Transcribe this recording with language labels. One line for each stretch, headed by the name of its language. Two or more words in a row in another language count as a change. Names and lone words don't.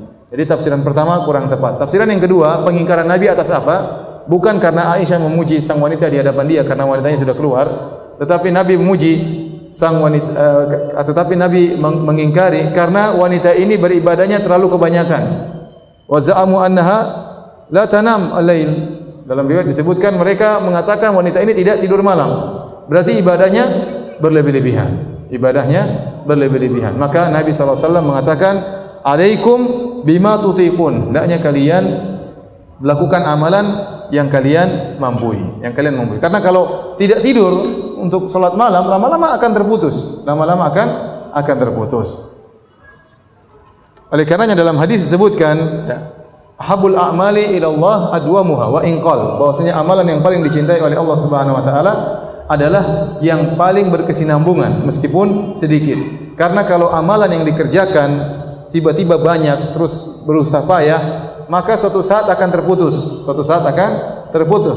Indonesian: Jadi tafsiran pertama kurang tepat. Tafsiran yang kedua, pengingkaran Nabi atas apa? Bukan karena Aisyah memuji sang wanita di hadapan dia karena wanitanya sudah keluar, tetapi Nabi memuji sang wanita, tetapi Nabi mengingkari karena wanita ini beribadahnya terlalu kebanyakan.
Arabic: وزعموا أنها لا تنام الليل.
Indonesian: Dalam riwayat disebutkan mereka mengatakan wanita ini tidak tidur malam. Berarti ibadahnya berlebih-lebihan. Ibadahnya berlebih-lebihan. Maka Nabi SAW mengatakan,
Arabic: "عليكم بما تطيقون."
Indonesian: Hendaknya kalian melakukan amalan yang kalian mampu. Karena kalau tidak tidur untuk salat malam, lama-lama akan terputus. Oleh karenanya dalam hadis disebutkan,
Arabic: ya, أحب الأعمال إلى الله أدومها وإن قل.
Indonesian: Bahwasanya amalan yang paling dicintai oleh Allah
Arabic: سبحانه وتعالى
Indonesian: adalah yang paling berkesinambungan meskipun sedikit. Karena kalau amalan yang dikerjakan tiba-tiba banyak terus berusaha payah, maka suatu saat akan terputus.